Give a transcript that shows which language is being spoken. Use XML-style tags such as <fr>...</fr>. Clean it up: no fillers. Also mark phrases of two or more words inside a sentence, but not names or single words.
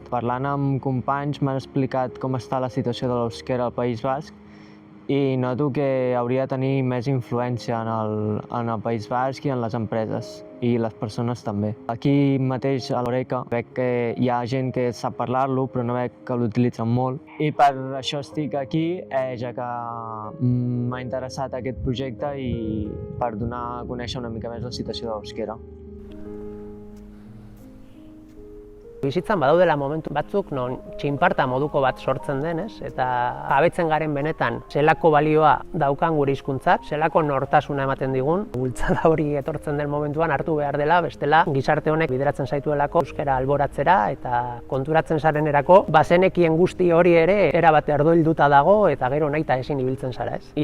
<ca>Parlant amb companys m'han explicat com està la situació de l'euskera al País Basc i noto que hauria de tenir més influència en el País Basc i en les empreses, i les persones també. Aquí mateix a l'Horeca veig que hi ha gent que sap parlar-lo, però no veig que l'utilitzen molt. I per això estic aquí, ja que m'ha interessat aquest projecte i per donar a conèixer una mica més la situació de l'euskera.</ca> <eu>Bizitzan badaudela momentu batzuk non txinparta moduko bat sortzen denez, eta jabetzen garen benetan zelako balioa daukan gure hizkuntzak, zelako nortasuna ematen digun, bultzada hori etortzen den momentuan hartu behar dela, bestela gizarte honek bideratzen zaituelako euskara alboratzera eta konturatzen zarenerako, bazenekien guzti hori ere erabat erdoilduta dago eta gero nahita ezin ibiltzen zara, ez?</eu>